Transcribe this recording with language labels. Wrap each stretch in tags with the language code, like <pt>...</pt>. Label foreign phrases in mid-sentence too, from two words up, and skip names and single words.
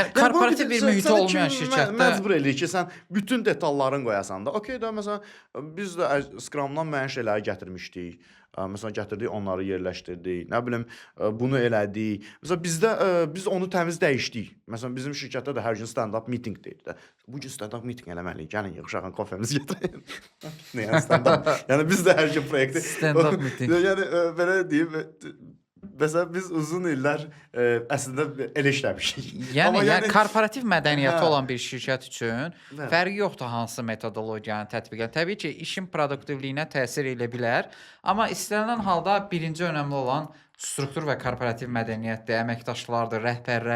<az>Yəni korporativ bir mühiti sənə olmayan kim şirkətdə məcbur eləyir ki, sən bütün detallarını qoyasan da. Okay də, məsələn, biz də Scrum-dan müəyyən şeyləri gətirmişdik. Məsələn, gətirdik, onları yerləşdirdik. Nə bilim, bunu elədik. Məsələn, biz onu təmiz dəyişdik. Məsələn, bizim şirkətdə də hər gün</az> <en>stand-up meeting</en> <az>deyir də. Bu gün</az> <en>stand-up meeting</en> <az>eləməliyik. Gəlin yığışaq, kofemizi gətirək. Nə yəni stand-up? Yəni biz də hər gün proyekti</az> <en>stand-up meeting.</en> <az>Yəni belə deyim, məsələn biz uzun illər əslində elə işləmişik. Yəni korporativ mədəniyyəti olan bir şirkət üçün Hə. fərqi yoxdur hansı metodologiyanı tətbiq edən. Təbii ki, işin produktivliyinə təsir edə bilər, amma istənilən halda birinci önəmli olan struktur və korporativ mədəniyyətdir, əməkdaşlardır, rəhbərlərdir.</az>